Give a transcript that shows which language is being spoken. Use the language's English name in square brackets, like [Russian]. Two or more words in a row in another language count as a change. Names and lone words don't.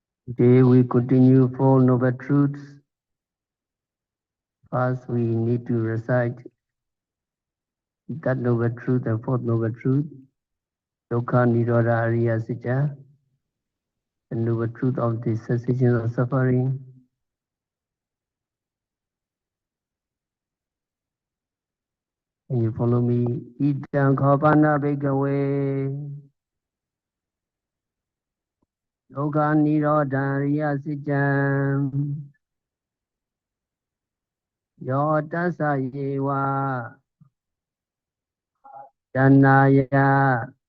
[English] Today we continue Four Noble Truths. First, we need to recite that Noble Truth and Fourth Noble Truth, [Pali] Dukkha Nirodha Ariya Satya, [English] the Noble Truth of the cessation of suffering. Can you follow me? [Pali] Idam Khopana Bhikkhave Dukkha Nirodha Ariya Satya Yotasa Yewa Janaya